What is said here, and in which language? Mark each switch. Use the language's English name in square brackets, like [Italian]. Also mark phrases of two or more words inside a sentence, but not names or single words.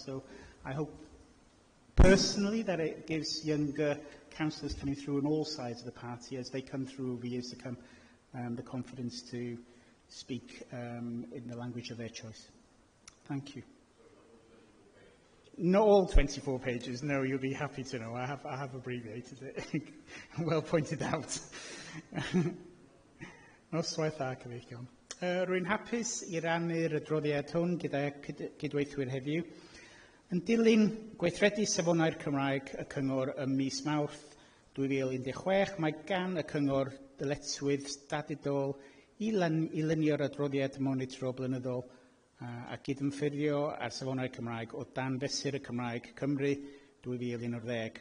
[English] So I hope personally that it gives younger councillors coming through on all sides of the party, as they come through over years to come, the confidence to speak in the language of their choice. Thank you. Not all 24 pages, no, you'll be happy to know. I have abbreviated it. Well pointed out. [Welsh] Noswaith a cyfeillion. Rwy'n hapus I rannu'r adroddiad hwn gyda cydweithwyr heddiw. Yn dilyn gweithredu safonau'r Cymraeg y Cyngor ym mis Mawrth 2016, mae gan y Cyngor dyletswydd statudol I lunio'r adroddiad monitro blynyddol a gydymffurfio ar safonau'r Cymraeg o dan fesur y Cymraeg Cymru 2011.